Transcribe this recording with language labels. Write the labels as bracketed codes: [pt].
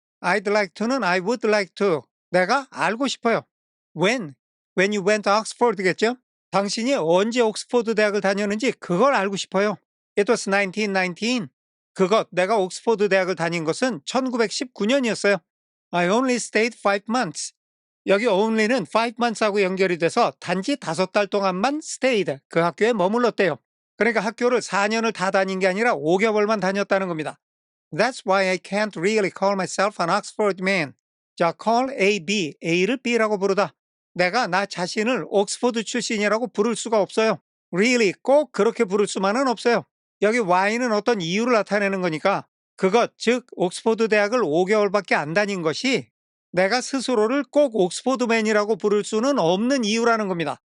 [en] I'd like to는 I would like to. [ko] 내가 알고 싶어요. [en] When you went to Oxford [ko] 겠죠? 당신이 언제 옥스퍼드 대학을 다녔는지 그걸 알고 싶어요. [en] It was 1919. [ko] 내가 옥스퍼드 대학을 다닌 것은 1919년이었어요. [en] I only stayed 5 months. [ko] 여기 only는 5 months하고 연결이 돼서 단지 5달 동안만 stayed, 그 학교에 머물렀대요. 그러니까 학교를 4년을 다 다닌 게 아니라 5개월만 다녔다는 겁니다. [en] That's why I can't really call myself an Oxford man. [ko] 자, call A, B, A를 B라고 부르다. 내가 나 자신을 옥스퍼드 출신이라고 부를 수가 없어요. Really, 꼭 그렇게 부를 수만은 없어요. 여기 why는 어떤 이유를 나타내는 거니까 그것, 즉 옥스퍼드 대학을 5개월밖에 안 다닌 것이 내가 스스로를 꼭 옥스퍼드맨이라고 부를 수는 없는 이유라는 겁니다.